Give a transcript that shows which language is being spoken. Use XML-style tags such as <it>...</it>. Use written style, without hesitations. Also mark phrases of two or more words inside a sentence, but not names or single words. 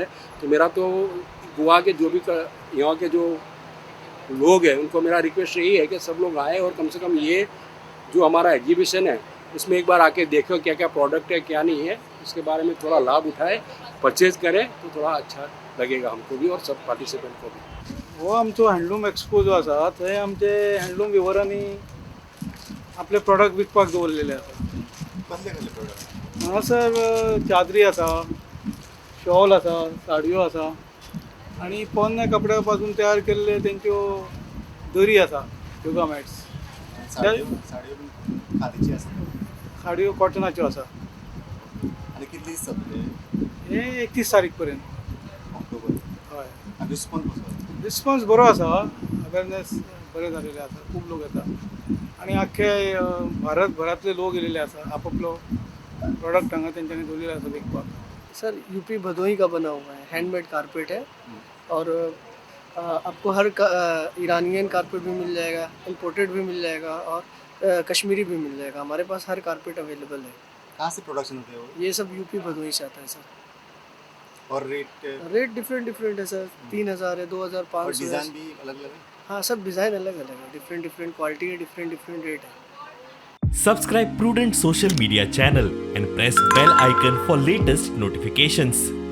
<hi>तो मेरा तो गोवा के जो भी यहाँ के जो लोग हैं उनको मेरा रिक्वेस्ट यही है कि सब लोग आए और कम से कम ये जो हमारा एग्जीबिशन है उसमें एक बार आके देखो क्या क्या प्रोडक्ट है, क्या नहीं है, इसके बारे में थोड़ा लाभ उठाए, परचेज करें, तो थोड़ा अच्छा लगेगा हमको भी और सब पार्टिसिपेंट को भी।</hi> <kok>हो आमचो</kok> <en>handloom expo</en> <kok>जो आसा थंय आमचे हँडलूम विवरांनी आपले प्रॉडक्ट विकपाक दवरलेले आसा. कसले कसले प्रोडक्ट? हांगासर चादरी आसा, शॉल आसा, साडयो आसा आणि पोन्ने कपड्या पासून तयार केल्ले तेंच्यो दरी आसा,</kok> <en>yoga mats.</en> <kok>साडयो साडयो खादीची आसा साडयो कॉटनाच्यो आसा. आनी कितले दीस जातले? हे 31 तारीख पर्यंत. ऑक्टोबर. हय. आनी रिस्पॉन्स कसो? रिस्पॉन्स बरो आसा, अवेरनेस बरें जालेले आसा, खूब लोक येता आणि आख्खे भारतभरातले लोक येयलेले आसा. आपापलो प्रोडक्ट हांगा तेंच्यांनी दवरलेले आसा विकपाक.</kok> <hi>सर यूपी भदोही का बना हुआ है,</hi> <en>handmade carpet</en> <hi>है और आपको हर</hi> <en>Iranian carpet</en> <hi>भी मिल जाएगा, इम्पोर्टेड भी मिल जाएगा और कश्मीरी भी मिल जाएगा. हमारे पास हर</hi> <en>carpet available</en> <hi>है. कहाँ से प्रोडक्शन होते हैं वो? ये सब यूपी भदोही से आता है सर. और रेट</hi> <en>rate different</en> <hi>है सर. 3,000 है, और 2,500 डिज़ाइन है. भी अलग अलग है? हाँ, सब डिज़ाइन अलग अलग है,</hi> <en>different quality</en> <hi>है,</hi> <en>different rate</en> <hi>है.</hi> <en>Subscribe Prudent social media channel and press bell icon for latest notifications.</en>